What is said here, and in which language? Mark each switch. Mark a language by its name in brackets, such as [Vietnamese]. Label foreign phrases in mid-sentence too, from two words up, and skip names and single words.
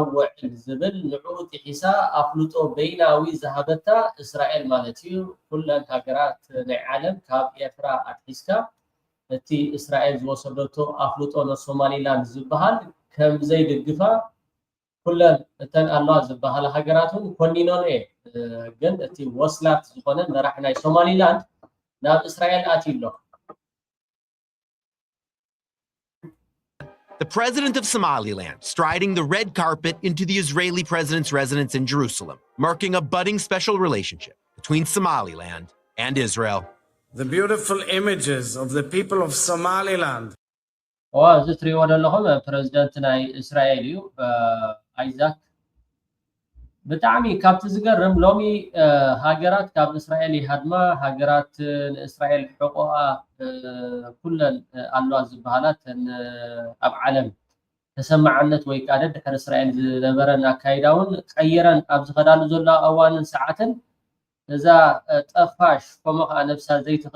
[Tigrinya] ውዕል ዝብል ንዕኡ ጥሒሳ ኣፍልጦ በይናዊ ዝሃበታ እስራኤል ማለት እዩ ኩለን ሃገራት ናይ ዓለም ካብ ኤርትራ ኣትሒዝካ እቲ እስራኤል ዝወሰደቶ ኣፍልጦ ንሶማሊላንድ ዝበሃል ከም ዘይድግፋ ኩለን እተን ኣለዋ ዝበሃላ ሃገራትን ኮኒኖን እየ ግን እቲ ወስላት ዝኾነ መራሒ ናይ ሶማሊላንድ ናብ እስራኤል ኣትይሎ [English] The president of Somaliland striding the red carpet into the Israeli president's residence in Jerusalem, marking a budding special relationship between Somaliland and Israel. The beautiful images of the people of Somaliland. [Tigrinya] እዚ ትሪእዎ ዘለኹም ፕሬዚደንት ናይ እስራኤል እዩ አይዛክ ብጣዕሚ ካብቲ ዝገርም ሎሚ ሃገራት ካብ እስራኤል ይሃድማ ሃገራት ንእስራኤል ሕቆኣ ኩለን ኣለዋ ዝበሃላት ኣብ ዓለም ተሰማዓነት ወይ ከዓ ድሕሪ እስራኤል ዝነበረን ኣካይዳውን ቀይረን ኣብ ዝኸዳሉ ዘሎ እዋንን ሰዓትን እዛ ጠፋሽ ከምኡ ከዓ ነብሳ ዘይትኽእል